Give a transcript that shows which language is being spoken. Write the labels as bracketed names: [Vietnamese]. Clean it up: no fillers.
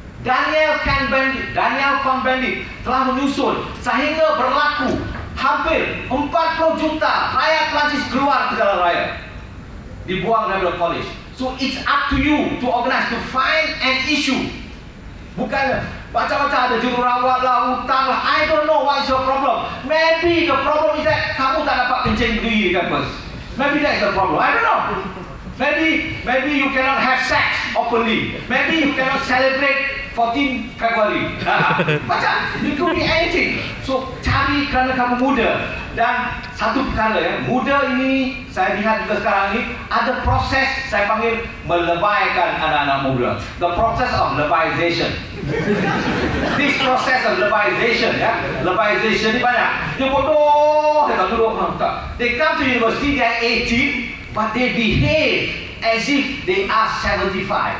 [Malay] Daniel Cohn-Bendit telah menyusun sehingga berlaku hampir 40 juta rakyat Perancis keluar ke jalan raya, dibuang daripada college. [English] So it's up to you to organize, to find an issue. [Malay] Bukan macam-macam ada jururawat lah, hutang lah. [English] I don't know what is your problem. Maybe the problem is that [Malay] kamu tak dapat kencing berdiri di kampus. [English] Maybe that's the problem. I don't know. Maybe you cannot have sex openly. Maybe you cannot celebrate 14 February. Macam, it could be anything. [Malay] So, cari kerana kamu muda. Dan satu perkara ya, muda ini saya lihat juga sekarang ini ada proses saya panggil melebaykan anak-anak muda. [English] The process of lebayization. This process of lebayization ya, [Malay] lebayization ni banyak. Dia bodoh, dia tak duduk tak. [English] They come to university, they are 18, but they behave as if they are 75.